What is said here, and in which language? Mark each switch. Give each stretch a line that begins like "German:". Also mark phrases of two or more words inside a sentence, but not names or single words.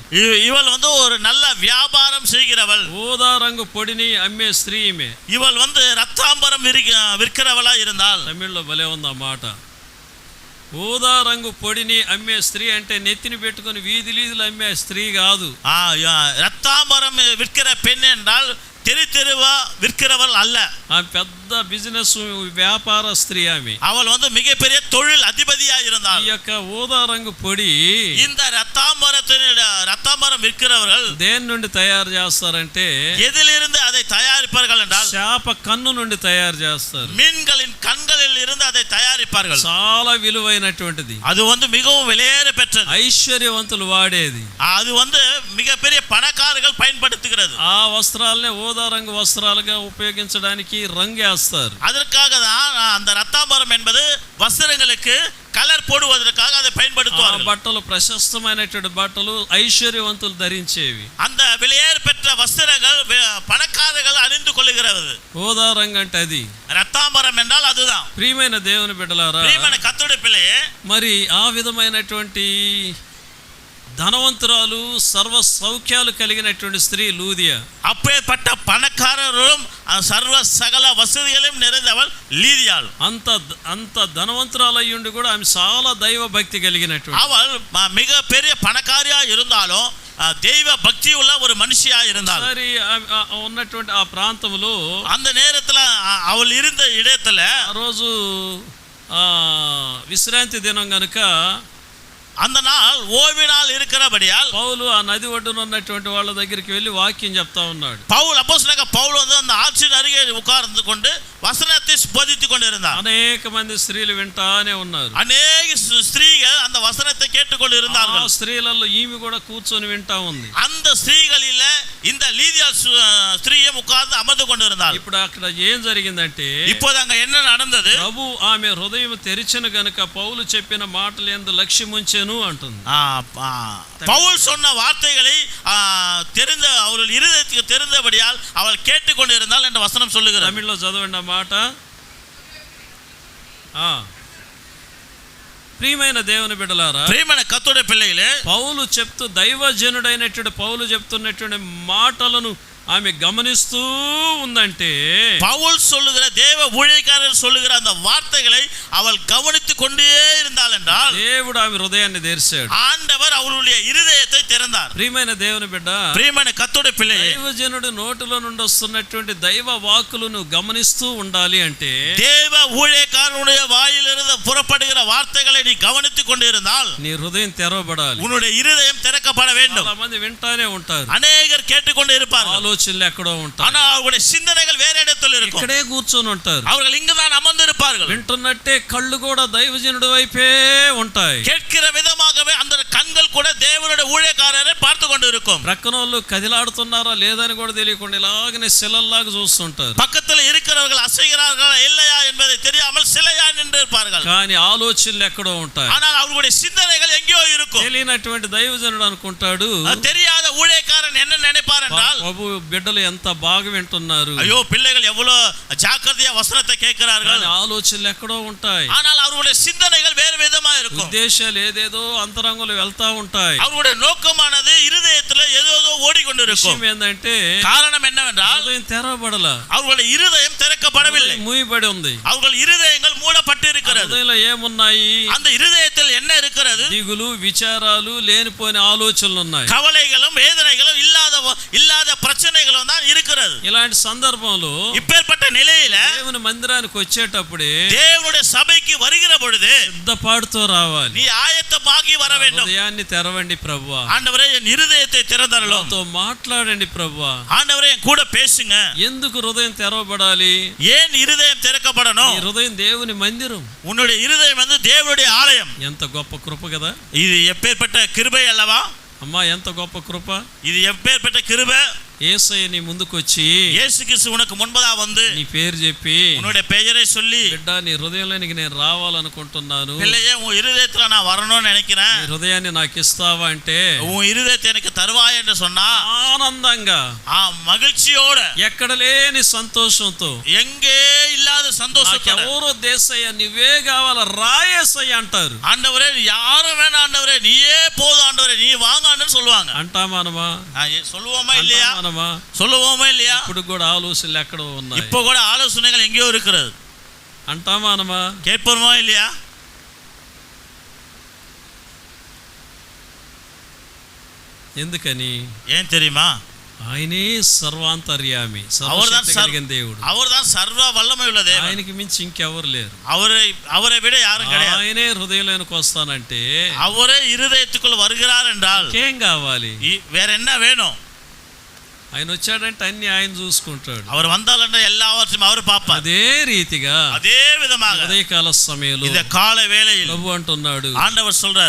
Tamil: இவள் ஒரு நல்ல வியாபாரம் செய்கிறவள்.
Telugu: ఊదా రంగు పొడిని అమ్మే స్త్రీ ఈమె.
Tamil: இவள் ரத்தாம்பரம் விற்கிறவளா இருந்தாள்.
Telugu: తమిళ్లో భలే ఉంది ఆ మాట. ఊదా రంగు పొడిని అమ్మే స్త్రీ అంటే నెత్తిని పెట్టుకుని వీధులు అమ్మే స్త్రీ కాదు.
Tamil: ரத்தாம்பரம் விற்கிற பெண் என்றால் தெருவா விற்கிறவள் அல்ல.
Telugu: ఆ పెద్ద బిజినెస్ వ్యాపార స్త్రీ ఆమె.
Tamil: அவள் மிகப்பெரிய தொழில் அதிபதியா இருந்தாள்.
Telugu: ఈ యొక్క ఊదా రంగు పొడి,
Tamil: இந்த ரத்தாம்பரம் விற்கிறவர்கள்
Telugu: దేని నుండి తయారు చేస్తారంటే,
Tamil: எதிலிருந்து அதை தயாரிப்பார்கள் என்றால்
Telugu: చేప కన్ను నుండి తయారు చేస్తారు.
Tamil: மீன்களின் கண்களில் இருந்து அதை தயாரிப்பார்கள்.
Telugu: చాలా విలువైనటువంటిది.
Tamil: அது மிகவும் விலையேற பெற்றது.
Telugu: ఐశ్వర్యవంతులు వాడేది.
Tamil: அது மிக மிகப்பெரிய பணக்காரர்கள் பயன்படுத்துகிறது.
Telugu: ఆ వస్త్రాలనే ఊదా రంగు వస్త్రాలుగా ఉపయోగించడానికి రంగేస్తారు.
Tamil: அதற்காக தான் அந்த ரத்தாம்பரம் என்பது வஸ்திரங்களுக்கு கலர் போடுவதற்காக அதை பயன்படுத்துவார்கள்.
Telugu: బట్టలు ప్రశస్తమైనటువంటి బట్టలు ఐశ్వర్యవంతులు ధరించేవి.
Tamil: அந்த விலையேற பெற்ற வஸ்திரங்கள் பணக்காரர்கள் அணிந்து கொள்ளுகிறது.
Telugu: ఊదా రంగు అంటే అది.
Tamil: ரத்தாம்பரம் என்றால் அதுதான்.
Telugu: ప్రియమైన దేవుని బిడ్డలారా, ప్రియమైన కర్తృడి పిల్లయే, మరి ఆ విధమైనటువంటి ధనవంతురాలు సర్వ సౌఖ్యాలు కలిగినటువంటి స్త్రీ లూదియా,
Tamil: அப்பேற்பட்ட பணக்காரரும் சர்வ சகல வசதிகளையும் நிறைந்தவள் லீதியாள்.
Telugu: అంత ధనవంతురాలు అయ్యుండి కూడా ఆమె చాలా దైవ భక్తి కలిగినటువంటి,
Tamil: அவள் மிக பெரிய பணக்காரியா இருந்தாலும் தெய்வ பக்தி உள்ள ஒரு மனுஷியா இருந்தாள்.
Telugu: సరే ఉన్నటువంటి ఆ ప్రాంతంలో
Tamil: அந்த நேரத்துல அவள் இருந்த இடத்துல
Telugu: ఆ రోజు విశ్రాంతి దినం గనుక
Tamil: அந்த நாள் ஓய்வு நாள் இருக்கிறபடியால்
Telugu: పౌలు ఆ నది ఒడ్డున ఉన్నటువంటి వాళ్ళ దగ్గరికి వెళ్ళి వాక్యం చెప్తా ఉన్నాడు.
Tamil: பவுல் அப்போஸ்தலனாக பவுல் வந்து அந்த ஆற்றின் அருகே உட்கார்ந்து கொண்டு வசனத்தை போதித்துக் கொண்டிருந்தார்.
Telugu: అనేక మంది స్త్రీలు వింటానే ఉన్నారు.
Tamil: அநேக ஸ்திரீகள் அந்த வசனத்தை கேட்டுக்கொண்டு இருந்தார்கள்.
Telugu: ఆ స్త్రీలలో ఈమె కూడా కూర్చొని వింటా ఉంది.
Tamil: அந்த ஸ்திரீகளில இந்த லீதியா ஸ்திரீயும் உட்கார்ந்து அமர்ந்து கொண்டிருந்தாள்.
Telugu: ఇప్పుడు అక్కడ ఏం జరిగిందంటే,
Tamil: இப்போது அங்க என்ன நடந்தது?
Telugu: ప్రభు ఆమె హృదయం తెరిచిన గనుక పౌలు చెప్పిన మాటలు యందు లక్ష్యముంచెను అంటుంది.
Tamil: பவுல் சொன்ன வார்த்தைகளை தெரிந்த அவர்கள் இருதயத்துக்கு தெரிந்தபடியால் அவள் கேட்டுக்கொண்டிருந்தாள் என்ற வசனம் சொல்லுகிறது.
Telugu: తమిళ్లో చదవండి ఆ మాట. ప్రియమైన దేవుని బిడ్డలారా, ప్రియమైన కర్తృడి పిల్లలే, పౌలు చెప్తూ దైవజనుడైనటువంటి పౌలు చెప్తున్నటువంటి మాటలను ఆమె గమనిస్తూ ఉందంటే,
Tamil: பவுல் சொல்லுகிற தேவ ஊழியக்காரர் சொல்லுகிற அந்த வார்த்தைகளை அவள் கவனித்துக் கொண்டே இருந்தாள் என்றால்
Telugu: దేవుడు ఆమె హృదయాన్ని తెరిచాడు.
Tamil: ஆண்டவர் அவளுடைய இருதயத்தை திறந்தார்.
Telugu: ప్రియమైన దేవుని బిడ్డ, ప్రియమైన కర్తృడి పిల్లలే, దైవజనుడి నోటిలో నుండి వస్తున్నటువంటి దైవ వాక్కులను గమనిస్తూ ఉండాలి అంటే,
Tamil: தேவ ஊழியக்காரனுடைய வாயிலிருந்து புறப்படுகிற வார்த்தைகளை நீ கவனித்துக் கொண்டிருந்தால்
Telugu: నీ హృదయం తెరవబడాలి.
Tamil: உன்னுடைய இருதயம் திறக்கப்பட வேண்டும்.
Telugu: చాలా మంది వింటానే ఉంటారు,
Tamil: அநேகர் கேட்டுக்கொண்டு இருப்பார்கள்,
Telugu: ఆలోచనలు ఎక్కడో ఉంటాయి,
Tamil: ஆனா அவர்களுடைய சிந்தனைகள் வேற இடத்தில் இருக்கும்.
Telugu: ఇక్కడే కూర్చొని ఉంటారు.
Tamil: அவர்கள் இங்குதான் அமர்ந்திருப்பார்கள்.
Telugu: వింటున్నట్టే కళ్ళు కూడా దైవజనుడి వైపే ఉంటాయి.
Tamil: கேட்கிற விதமாகவே அந்த கண்கள் கூட தேவனுடைய ஊழியக்காரரை பார்த்து கொண்டு இருக்கும்.
Telugu: ప్రక్కనోళ్ళు కదిలాడుతున్నారా లేదని కూడా తెలియకుండా ఇలాగనే శిలల్లాగా చూస్తుంటారు.
Tamil: பக்கத்தில் இருக்கிறவர்கள் அசைகிறார்களா இல்லையா என்பதை தெரியாமல் சிலையா நின்று இருப்பார்கள்.
Telugu: కానీ ఆలోచనలు ఎక్కడో ఉంటాయి.
Tamil: ஆனால் அவர்களுடைய சிந்தனைகள் எங்கேயோ இருக்கும்.
Telugu: తెలియనటువంటి దైవజనుడు అనుకుంటాడు,
Tamil: தெரியாத ஊழியக்காரன் என்ன நினைப்பார் என்றால்,
Telugu: ప్రభు బిడ్డలు ఎంత బాగా వింటున్నారు,
Tamil: ஐயோ பிள்ளைகள் எவ்வளவு ஜாக்கிரதையா வசனத்தை கேட்கிறார்கள்.
Telugu: ఆలోచనలు ఎక్కడో ఉంటాయి.
Tamil: ஆனால் அவர்களுடைய சிந்தனைகள் வேறு விதமா இருக்கும்.
Telugu: ఉద్దేశాలు ఏదేదో అంతరంగంలో వెళ్తా ఉంటాయి.
Tamil: அவர்களுடைய நோக்கமானது இருதயத்துல ஏதோ ஓடிக்கொண்டிருக்கும்.
Telugu: విషయం ఏంటంటే,
Tamil: காரணம் என்னவென்றால்
Telugu: హృదయం తెరవబడల,
Tamil: அவர்களுடைய இருதயம் திறக்கப்படவில்லை.
Telugu: మూయబడి ఉంది.
Tamil: அவர்கள் இருதயங்கள் மூடப்பட்டு இருக்கிறது.
Telugu: హృదయంలో ఏమున్నాయి?
Tamil: அந்த இருதயத்தில் என்ன இருக்கிறது?
Telugu: దిగులు, విచారాలు, లేనిపోయిన ఆలోచనలు ఉన్నాయి.
Tamil: கவலைகளும் வேதனைகளும் இல்லாத பிரச்சனைகளும் தான் இருக்கிறது.
Telugu: ఇలాంటి సందర్భంలో
Tamil: இப்பேற்பட்ட நிலையில
Telugu: దేవుని మందిరానికి వచ్చేటప్పుడే
Tamil: தேவனுடைய சபைக்கு வருகிற பொழுது
Telugu: సిద్ధపాటుతో రావాలి.
Tamil: நீ ஆயத்தமாகி வர வேண்டும்.
Telugu: హృదయాన్ని తెరవండి ప్రభువా,
Tamil: ஆண்டவரே என் இருதயத்தை திறந்தருளும்.
Telugu: నాతో మాట్లాడండి ప్రభువా.
Tamil: ஆண்டவரே என் கூட பேசுங்க.
Telugu: ఎందుకు హృదయం తెరవబడాలి?
Tamil: ஏன் இருதயம் திறக்கப்படணும்?
Telugu: ఈ హృదయం దేవుని మందిరం.
Tamil: உன்னுடைய இருதயம் வந்து தேவனுடைய ஆலயம்.
Telugu: ఎంత గొప్ప కృప కదా
Tamil: இது எப்பேற்பட்ட கிருபை அல்லவா?
Telugu: అమ్మా, ఎంత గొప్ప కృప.
Tamil: இது எப்பேற்பட்ட கிருபை.
Telugu: యేసయ్య నీ ముందుకు వచ్చి
Tamil: இயேசு கிறிஸ்து உனக்கு முன்பதா வந்து
Telugu: నీ పేరు చెప్పి,
Tamil: உன்னுடைய பெயரை சொல்லி,
Telugu: బిడ్డ నీ హృదయంలోనికి నేను రావాలనుకుంటున్నాను,
Tamil: பிள்ளையே உன் இருதயத்துல நான் வரணும்னு நினைக்கிறேன்,
Telugu: నీ హృదయాన్ని నాకు ఇస్తావా అంటే,
Tamil: உன் இருதயத்தை எனக்கு தருவாய் என்று சொன்னா
Telugu: ఆనందంగా,
Tamil: மகிழ்ச்சியோட,
Telugu: ఎక్కడ లేని సంతోషంతో,
Tamil: எங்கே இல்லாத சந்தோஷத்தோட,
Telugu: నాకెవరో దేశయ్య నువ్వే కావాల రాయేసయ్య అంటారు.
Tamil: ஆண்டவரே யாரும் வேணாம் ஆண்டவரே நீயே போதும் ஆண்டவரே நீ வாங்கன்னு சொல்லுவாங்க.
Telugu: అంటామానమా?
Tamil: சொல்லுவோமா இல்லையா? சொல்லுவோமா இல்லையா?
Telugu: ఇప్పుడు కూడా ఆలోచనలు ఎక్కడో ఉన్నాయి.
Tamil: இப்போ கூட ஆலோசனைகள் எங்கேயோ இருக்கிறது.
Telugu: అంటామానమా?
Tamil: கேட்போமா இல்லையா?
Telugu: ఎందుకని?
Tamil: ஏன் தெரியுமா?
Telugu: ఆయనే సర్వాంతర్యామి, సర్వశక్తి కలిగిన దేవుడు.
Tamil: அவர்தான் சர்வ வல்லமை உள்ள தேவன்.
Telugu: ఆయనకి మించి ఇంకెవరు లేరు.
Tamil: அவரை விட யாரும் கிடையாது.
Telugu: ఆయనే హృదయంలోకి వస్తానంటే,
Tamil: அவரே இருதயத்துக்குள் வருகிறார் என்றால்
Telugu: ఇంకేం కావాలి?
Tamil: வேற என்ன வேணும்?
Telugu: ఆయన వచ్చాడంటే అన్ని ఆయన చూసుకుంటాడు.
Tamil: அவர் வந்தாலன்ற எல்லாவற்றையும் அவர் பார்ப்பார்.
Telugu: అదే రీతిగా
Tamil: அதே விதமாக
Telugu: ఉదయకాల సమయంలో
Tamil: இந்த கால வேளையில்
Telugu: ప్రభు అంటున్నాడు,
Tamil: ஆண்டவர் சொல்றார்,